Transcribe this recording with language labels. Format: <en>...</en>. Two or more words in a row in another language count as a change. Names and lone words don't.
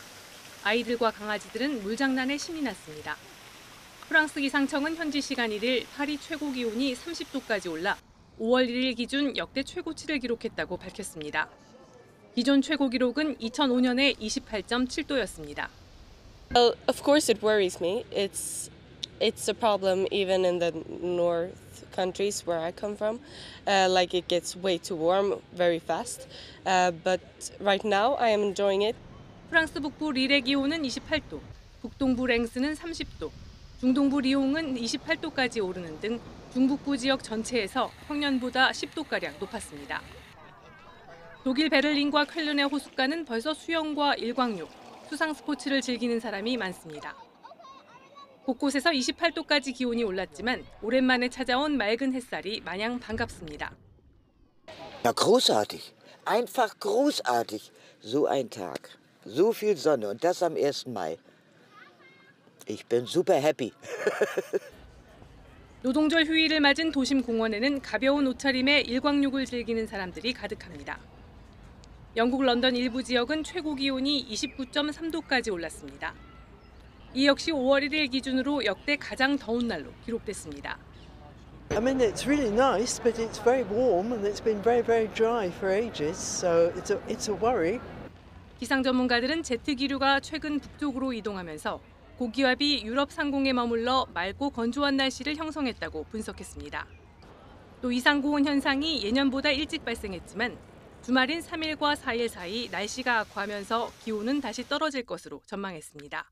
<ko>아이들과 강아지들은 물장난에 신이 났습니다. 프랑스 기상청은 현지 시간 1일 파리 최고 기온이 30도까지 올라 5월 1일 기준 역대 최고치를 기록했다고 밝혔습니다. 기존 최고 기록은 2005년에 28.7도였습니다.</ko> <en>Well, of course it worries me. It's a problem even in the north countries where I come from. Like it gets way too warm very fast. But right now I am enjoying it.</en> <ko>프랑스 북부 리레 기온은 28도, 북동부 랭스는 30도, 중동부 리옹은 28도까지 오르는 등 중북부 지역 전체에서 평년보다 10도가량 높았습니다. 독일 베를린과 쾰른의 호숫가는 벌써 수영과 일광욕, 수상 스포츠를 즐기는 사람이 많습니다. 곳곳에서 28도까지 기온이 올랐지만 오랜만에 찾아온 맑은 햇살이 마냥 반갑습니다.</ko> <de>Ja, großartig. Einfach großartig. So ein Tag. So viel Sonne und das am 1. Mai. Ich bin super happy.</de> <ko>노동절 휴일을 맞은 도심 공원에는 가벼운 옷차림에 일광욕을 즐기는 사람들이 가득합니다. 영국 런던 일부 지역은 최고 기온이 29.3도까지 올랐습니다. 이 역시 5월 1일 기준으로 역대 가장 더운 날로 기록됐습니다.</ko> <en>I mean, it's really nice, but it's very warm and it's been very, very dry for ages, so it's a worry.</en> <ko>기상 전문가들은 제트 기류가 최근 북쪽으로 이동하면서 고기압이 유럽 상공에 머물러 맑고 건조한 날씨를 형성했다고 분석했습니다. 또 이상 고온 현상이 예년보다 일찍 발생했지만 주말인 3일과 4일 사이 날씨가 악화하면서 기온은 다시 떨어질 것으로 전망했습니다.</ko>